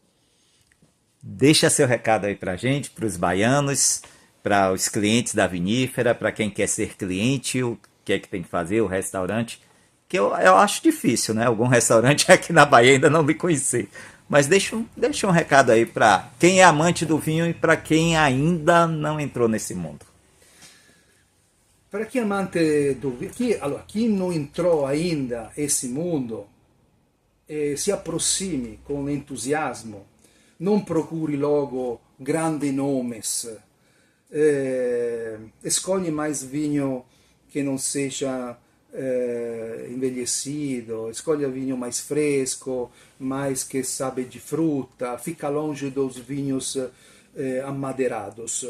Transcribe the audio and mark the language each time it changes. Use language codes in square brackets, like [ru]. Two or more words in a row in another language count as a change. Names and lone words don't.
[pt] Deixa seu recado aí pra gente, para os baianos, para os clientes da vinífera, para quem quer ser cliente, o que é que tem que fazer, o restaurante, que eu acho difícil, né? Algum restaurante aqui na Bahia ainda não me conhecer. Mas deixa um recado aí para quem é amante do vinho e para quem ainda não entrou nesse mundo. [it] Para chi è amante [pt] do vinho, [it] chi non entrò [pt] ainda nesse mundo, [it] si approssimi con entusiasmo, non [pt] procuri logo grandi nomes, escolhe mais vinho que não seja envelhecido, escolha vinho mais fresco, mais que sabe de fruta, fica longe dos vinhos amadeirados.